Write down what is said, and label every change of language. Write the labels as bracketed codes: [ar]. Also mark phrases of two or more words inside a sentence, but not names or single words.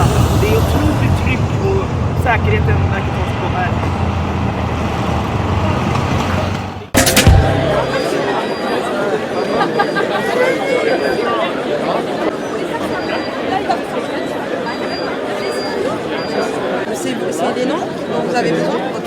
[sv] Det är otroligt tryck och säkerheten verkar tas på här. [fr] C'est des noms dont vous avez besoin? Ok.